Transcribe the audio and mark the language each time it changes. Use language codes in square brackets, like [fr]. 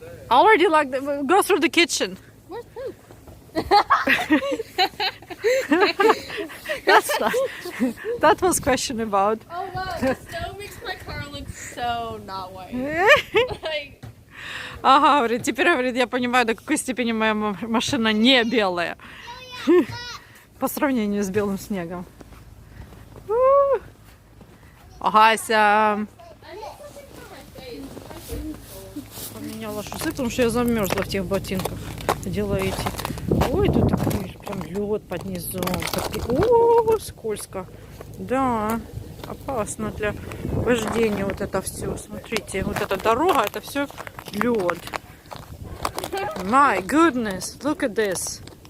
[en] Already go through the kitchen. Where's poop? That was question about. Oh wow, the stove makes my car look so not white. Like, [ru] Ага, говорит, теперь, говорит, я понимаю, до какой степени моя машина не белая. По сравнению с белым снегом. Ася поменяла шусы, потому что я замерзла в тех ботинках. Дело эти. Ой, тут такой прям лед под низом. О, скользко. Да, опасно для вождения вот это все. Смотрите, вот эта дорога, это все лед. [en] My goodness, look at this.